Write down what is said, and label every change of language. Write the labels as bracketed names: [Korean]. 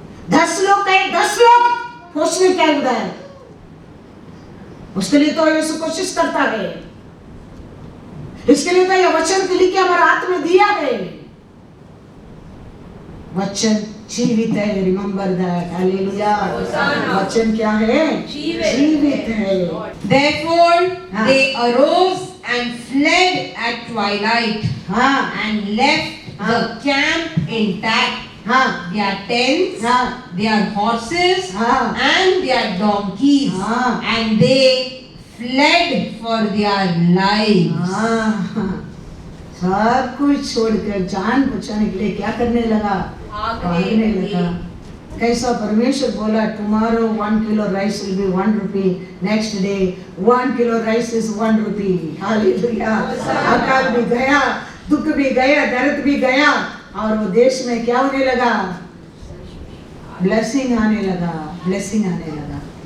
[Hindi] 10 लोग कहे 10 लोग पूछने क्या उधर, उसके लिए तो यीशु कोशिश करता है। इसके लिए तो यह वचन के लिए हमारे हाथ में दिया है। वचन जीवित है, [English] remember that, [Hindi] हालेलुया। वचन क्या है, जीवित है। [English] Therefore they arose and fled at twilight and left the camp intact, their tents, their horses and their donkeys, and they fled for their lives. [Hindi] सब कुछ छोड़कर जान बचाने के लिए क्या करने लगा, भागने लगा। कैसा परमेश्वर बोला [English] Tomorrow 1 kilo rice will be 1 rupee, next day 1 kilo rice is 1 rupee. Hallelujah. [Hindi] अकाल भी गया, दुख भी गया, दर्द भी गया, और वो देश में क्या होने लगा, ब्लेसिंग आने लगा, ब्लेसिंग आने लगा।